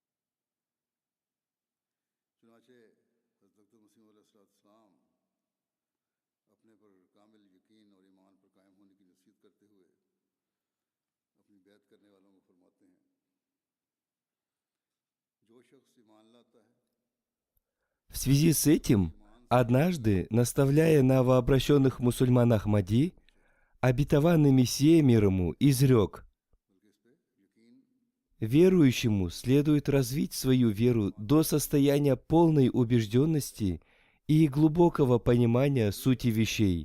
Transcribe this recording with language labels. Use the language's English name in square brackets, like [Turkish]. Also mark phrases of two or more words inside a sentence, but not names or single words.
[Urdu] چنانچہ حضرت مسیح علیہ السلام اپنے پر کامل یقین اور ایمان پر قائم ہونے کی نصیحت کرتے ہوئے اپنی بیعت کرنے والوں کو فرماتے ہیں، جو شخص ایمان لاتا ہے [Russian] В связи с этим, однажды, наставляя новообращенных мусульман Ахмади, обетованный Мессия мир ему изрек: верующему следует развить свою веру до состояния полной убежденности и глубокого понимания сути вещей.